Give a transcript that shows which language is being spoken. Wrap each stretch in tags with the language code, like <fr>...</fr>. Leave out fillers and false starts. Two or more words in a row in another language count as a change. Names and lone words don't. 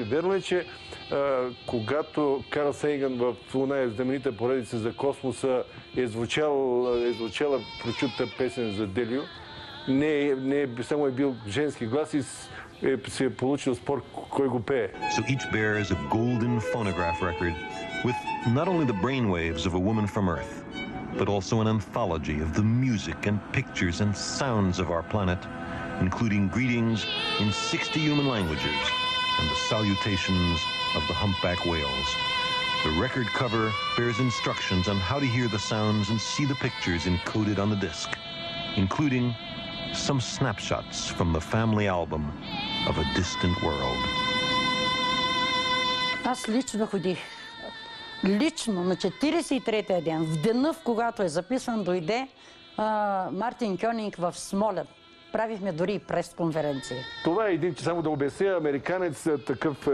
<bg>Верно е, че когато Карл Сейган в оная знаменита поредица за космоса е звучала прочутата песен за Делио, само е бил женски глас и се е получил спор кой го пее.</bg> <en>So each bears a golden phonograph record with not only the brainwaves of a woman from Earth, but also an anthology of the music and pictures and sounds of our planet, including greetings in 60 human languages and the salutations of the humpback whales. The record cover bears instructions on how to hear the sounds and see the pictures encoded on the disc, including some snapshots from the family album of a distant world.</en> <bg>Аз лично ходих. Лично на 43-я ден, в деня, в когато е записан, дойде Мартин Кьонинг в Смолян. Правихме дори и пресконференция. Това е един, само да обясня, американец такъв...</bg>